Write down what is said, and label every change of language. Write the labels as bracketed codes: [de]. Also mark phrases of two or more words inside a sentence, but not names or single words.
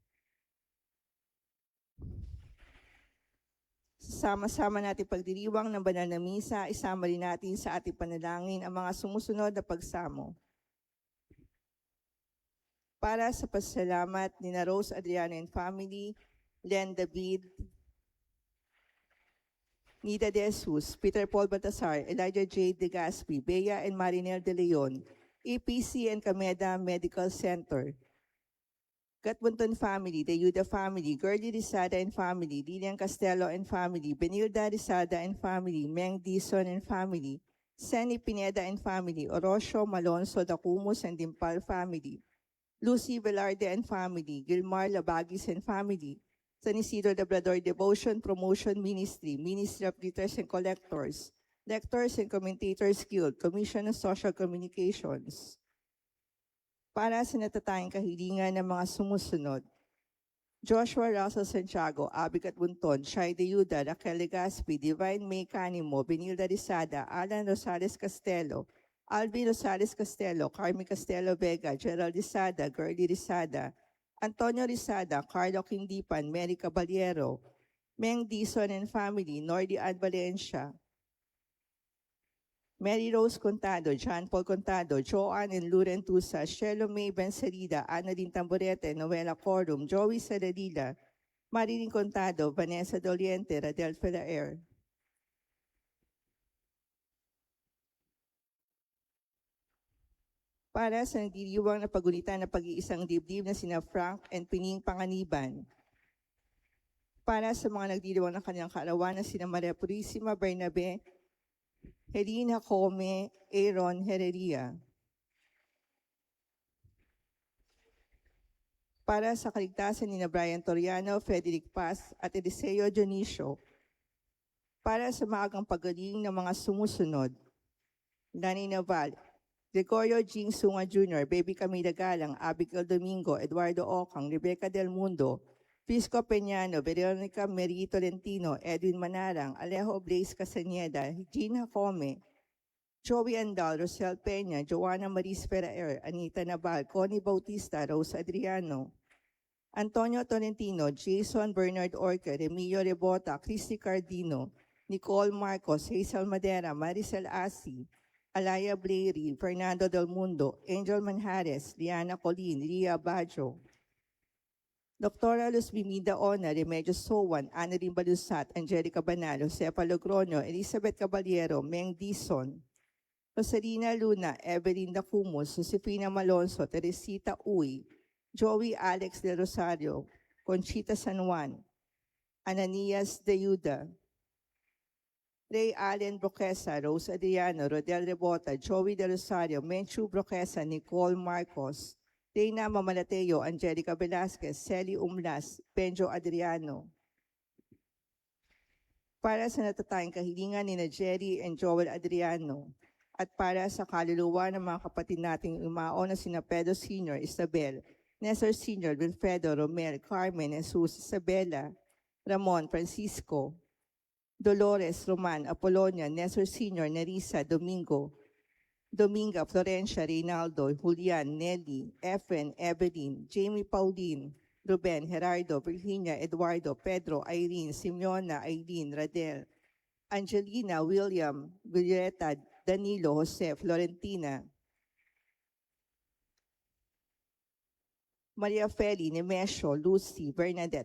[tl] Sama-sama natin pagdiriwang ng banal na misa, isama rin natin sa ating panalangin ang mga sumusunod na pagsamo. Para sa pasalamat ni Rose Adriano [en] and family, [tl] Len David, Nida De Jesus, Peter Paul Baltasar, Elijah J. De Gaspi, Bea and Marinel De Leon, APC and Cameda Medical Center, Gatbunton family, the Yuda family, [en] Gerlie Rizada and family, Lilian Castelo and family, Benilda Rizada and family, Meng Dison and family, Senny Pineda and family, Orosio Malonzo Dacumus and Dimpal family, Lucy Velarde and family, Gilmar Labagis and family, San Isidro Labrador Devotion Promotion Ministry, Ministry of Leaders and Collectors, Lectors and Commentators Guild, Commission on Social Communications. [tl] Para sa natatanging kahilingan ng mga sumusunod, Joshua Russell Santiago, Abigat Bunton, Shai De Yuda, Raquel Legaspi, Divine May Canimo, Benilda Rizada, Alan Rosales Castelo, Alvin Rosales Castelo, Carmi Castelo Vega, Gerald Rizada, Gerly Rizada, Antonio Rizada, Carlo Quindipan, Mary Caballero, Meng Dizon [en] and family, [tl] Nordi Ad Valencia, Mary Rose Contado, John Paul Contado, Joanne and Luren Tusa, Shelo May Benserida, Annalyn Tamborete, Noela Corum, Joey Saladila, Marilyn Contado, Vanessa Doliente, Radel Felaer. Para sa nagdiriwang na pagunitan ng pag-iisang dibdib na sina Frank and Pining Panganiban. Para sa mga nagdiriwang ng kanyang kaarawan na sina Maria Purisima Bernabe, Helena Come, Aaron Heredia. Para sa kaligtasan ni Brian Toriano, Frederick Paz at Eliseo Dionisio. Para sa maagang pagaling ng mga sumusunod, Lani Naval, Gregorio Jing Sunga Jr., Baby Camila Galang, Abigail Domingo, Eduardo Ocang, Rebecca Del Mundo, Fisco Peñano, Veronica Meri Tolentino, Edwin Manarang, Alejo Blaze Casañeda, Gina Come, Joey Andal, Rosel Peña, Joanna Maris Ferrer, Anita Naval, Connie Bautista, Rose Adriano, Antonio Tolentino, Jason Bernard Orca, Remilio Rebota, Christy Cardino, Nicole Marcos, Hazel Madera, Maricel Asi, Alaya Blairy, Fernando Del Mundo, Angel Manjares, Liana Colin, Ria Bajo, Dr. Luz Bimida Ona, Remedios Sowan, Annalyn Balusat, Angelica Banal, Josefa Logroño, Elizabeth Caballero, Meng Dizon, Rosalina Luna, Evelyn Dacumus, Josefina Malonzo, Teresita Uy, Joey Alex de Rosario, Conchita San Juan, Ananias de Yuda, Ray Allen Broquesa, Rose Adriano, Rodel Rebota, Joey de Rosario, Menchu Broquesa, Nicole Marcos, Reina Mamalateo, Angelica Velasquez, Celi Umlas, Benjo Adriano. Para sa natatayang kahilingan ni Jerry and Joel Adriano, at para sa kaluluwa ng mga kapatid nating umao na sina Pedro Sr., Isabel, Nestor Sr., Wilfredo, Romel, Carmen, Jesus, Isabela, Ramon, Francisco, Dolores, Roman, Apolonia, Nestor Sr., Nerissa, Domingo, Dominga, Florencia, Reynaldo, Julian, Nelly, Efren, Evelyn, Jamie Pauline, Ruben, Gerardo, Virginia, Eduardo, Pedro, Irene, Simeona, Aileen, Radel, Angelina, William, Violeta, Danilo, Jose, Florentina, Maria Feli, Nemesio, Lucy, Bernadette,